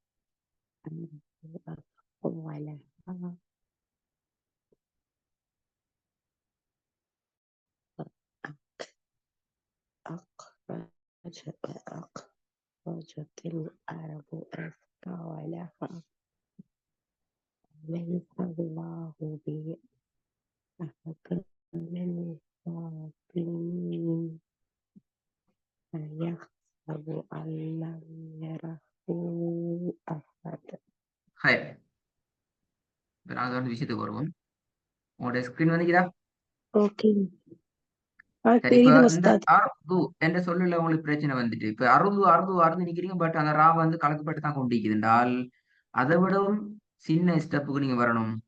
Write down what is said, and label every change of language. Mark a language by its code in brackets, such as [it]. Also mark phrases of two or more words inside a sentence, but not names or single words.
[ar] أثقالها أخرجت أخرجت الأرض أثقالها. ليس الله بأحكم الخاطئين أيحسب أن لم يره أحد. [ta] ஹாய். இப்ப நாங்க வந்து விஷயத்துக்கு வருவோம். உங்களோட ஸ்கிரீன் வந்துக்குதா? ஓகே. சரி, இப்ப தெரியுது இந்த உஸ்தாத். அர்து என்ற சொல்லுல உங்களுக்கு பிரச்சனை வந்துட்டு இப்ப அறுது அறுது அறுது நிக்கிறீங்க. பட் அந்த ரா வந்து கலக்கப்பட்டு தான் கொண்டிருக்குது என்றால் அதை விடவும் சின்ன ஸ்டெப்புக்கு நீங்க வரணும்.